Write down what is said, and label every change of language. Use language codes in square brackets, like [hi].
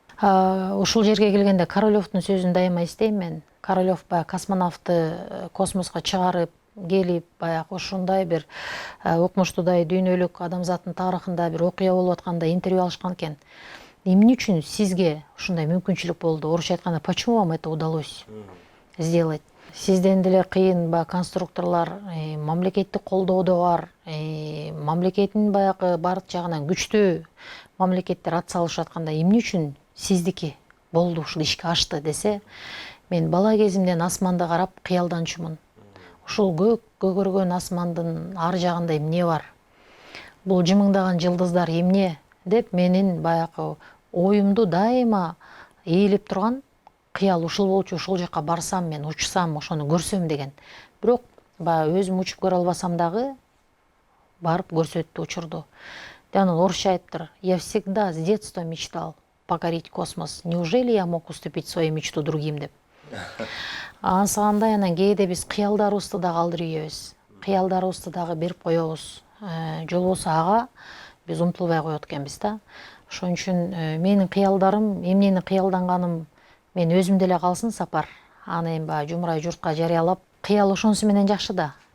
[ky] Ушул жерге келгенде Королёвдун сөзүн дайыма эстейм мен. Королёв баягы космонавтты космоско чыгарып келип, баягы ушундай бир укмуштуудай дүйнөлүк адамзаттын тарыхында бир окуя болуп атканда интервью алышкан экен. Эмне үчүн сизге ушундай мүмкүнчүлүк болду? Орусча айтканда, [ru] почему вам это удалось сделать? [ky] Сизден деле кыйын конструкторлор, мамлекеттик колдоодо бар, мамлекеттин баягы бардык жагынан күчтүү мамлекеттер ат салышып атканда эмне үчүн сиздики болду, ушул ишке ашты десе, мен бала кезимден асманды карап кыялданчумун. Ушул көгөргөн асмандын ар жагында эмне бар? Бул жымыңдаган жылдыздар эмне деп менин баягы оюмду дайыма ээлеп турган кыял ушул болчу, ушул жака барсам, мен учсам, ошону көрсөм деген. Бирок баягы өзүм учуп көрө албасам дагы барып көрсөттү учурду. Анан орусча айтыптыр: [ru] "Я всегда с детства мечтал покорить космос. Неужели я мог уступить свою мечту другим?" [ky] деп. Ансагандай анан кээде биз кыялдарыбызды да калдырып ийебиз. Кыялдарыбызды дагы берип коебуз. Жол болсо ага биз умтулбай коет экенбиз да. Ошон үчүн менин кыялдарым, эмнени кыялданганым мен өзүмдө эле калсын сапар. Аны эми баягы жумурай журтка жарыялап, кыял ошонусу менен жакшы да.